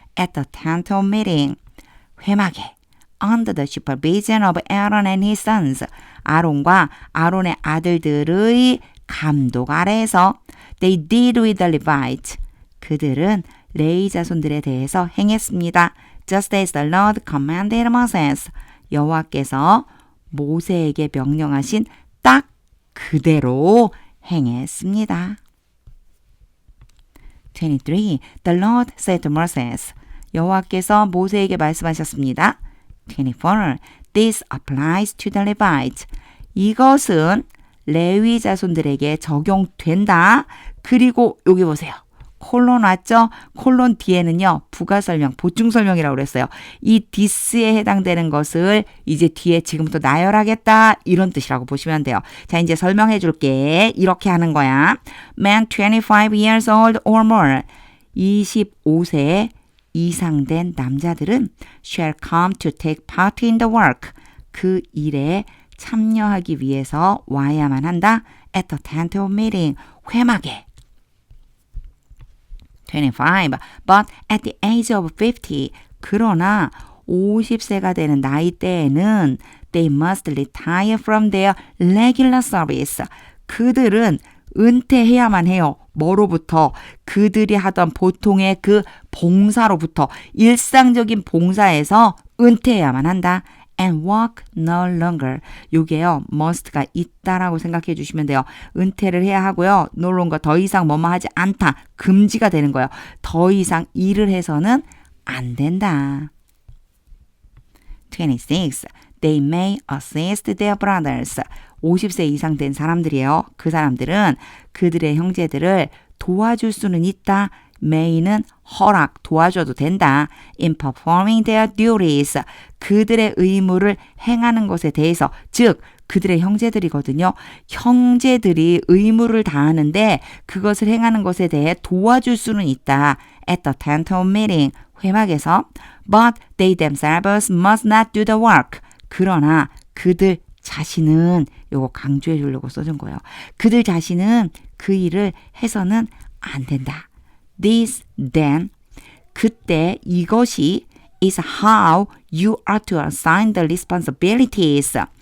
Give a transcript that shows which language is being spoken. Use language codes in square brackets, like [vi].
[en] At the tent of meeting. [ko] 회막에 [en] under the supervision of Aaron and his sons. [ko] 아론과 아론의 아들들의 감독 아래에서 [en] they did with the Levites. [ko] 그들은 레위 자손들에 대해서 행했습니다. [en] Just as the Lord commanded Moses. [ko] 여호와께서 모세에게 명령하신 딱 그대로 행했습니다. [en] 23. The Lord said to Moses. [ko] 여호와께서 모세에게 말씀하셨습니다. [en] 24. This applies to the Levites. [ko] 이것은 레위 자손들에게 적용된다. 그리고 여기 보세요. 콜론 왔죠? 콜론 뒤에는요. 부가 설명, 보충 설명이라고 그랬어요. 이 this에 해당되는 것을 이제 뒤에 지금부터 나열하겠다. 이런 뜻이라고 보시면 돼요. 자, 이제 설명해 줄게. 이렇게 하는 거야. [en] Man 25 years old or more. [ko] 25세 이상 된 남자들은 [en] shall come to take part in the work. [ko] 그 일에 참여하기 위해서 와야만 한다. [en] At the tent of meeting. [ko] 회막에. [en] 25. But at the age of 50. [ko] 그러나 50세가 되는 나이대에는 [en] they must retire from their regular service. [ko] 그들은 은퇴해야만 해요. 뭐로부터? 그들이 하던 보통의 그 봉사로부터 일상적인 봉사에서 은퇴해야만 한다. [en] And work no longer. [ko] 요게요. must가 있다라고 생각해 주시면 돼요. 은퇴를 해야 하고요. [en] no longer [ko] 더 이상 뭐뭐 하지 않다. 금지가 되는 거예요. 더 이상 일을 해서는 안 된다. 26. [en] They may assist their brothers. [ko] 50세 이상 된 사람들이에요. 그 사람들은 그들의 형제들을 도와줄 수는 있다. may는 허락, 도와줘도 된다. [en] in performing their duties. [ko] 그들의 의무를 행하는 것에 대해서, 즉 그들의 형제들이거든요. 형제들이 의무를 다하는데 그것을 행하는 것에 대해 도와줄 수는 있다. [en] at the tent of meeting. [ko] 회막에서. [en] But they themselves must not do the work. [ko] 그러나 그들 자신은, 요거 강조해 주려고 써준 거예요. 그들 자신은 그 일을 해서는 안 된다. [en] This then, [ko] 그때 이것이 [en] is how you are to assign the responsibilities.